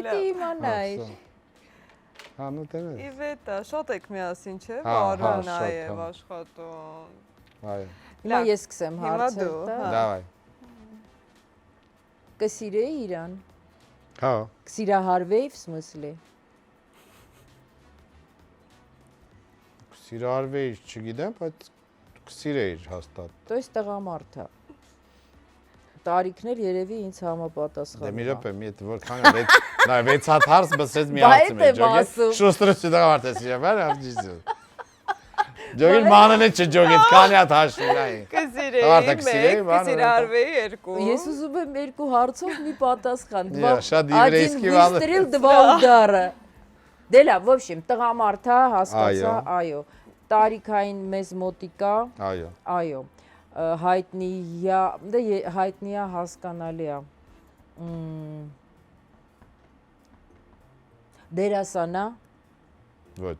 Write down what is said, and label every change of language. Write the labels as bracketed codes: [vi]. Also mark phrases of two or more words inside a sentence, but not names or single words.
[hy] Պիտի իմանայր։ Հա, նու տենես։ Իվետա, շատ եք միասին, չէ՞, Հա, վարում շատ, նաև հա։ աշխատում։ Այո։ Հիմա ես սկսեմ հարցը։ Դավայ։ Կսիրեի իրան։ Հա։ Կսիրահարվեի [ru] в смысле։ [hy] Սիրահարվեի, չգիտեմ, բայց կսիրեիր հաստատ։ [ru] То есть [hy] տղամարդ է։ Տարիքներ երևի ինձ համապատասխանում։ Դե մի րոպե, մի հետ որքան է 6 հատ հարց բսեց մի հարցում է ջոգել։ Շուստրը տղամարդ է սիրահար, աղջիկը։ Ջոգել մանանը չջոգեց, քանի հատ հաշվին այն։ Կսիրեի 1, կսիրահարվեի 2։ Ես ուզում եմ երկու հարցով մի պատասխան։ Շատ եվրейский բան։ [ru] Выстрел, два удара։ [hy] Դե լավ, [ru] в общем, [hy] տղամարդ է, հասկացա, այո։ Տարիքային մեզ մոտիկա։ Այո։ Այո։ Հայտնի է, հասկանալի է։ Դերասան է։ Ոչ։